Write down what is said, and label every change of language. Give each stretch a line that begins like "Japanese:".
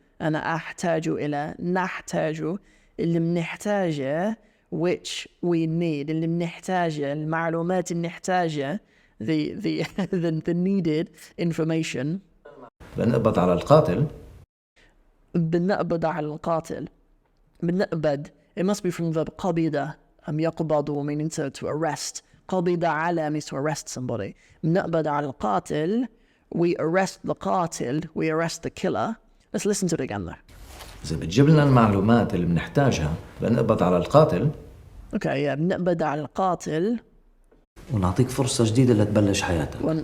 Arabic: أنا أحتاج إلى, نحتاج, اللي منحتاجه,
English: which we need.
Arabic: اللي منحتاجه, المعلومات النحتاجة,
English: the needed information.
Arabic: لنقبض على القاتل. بنقبض على القاتل.
English: بنقبض, it must be from the verb قبض. يقبض meaning to arrest.
Arabic: قبض على
English: means to arrest somebody.
Arabic: بنقبض على القاتل.
English: We arrest the قاتل. We arrest the killer. Let's listen to it again though.
Arabic: إذا بتجيب لنا المعلومات اللي بنحتاجها لنقبض على القاتل.
English: Okay, yeah.
Arabic: بنقبض على القاتل. ونعطيك فرصة جديدة لتبلش حياتك.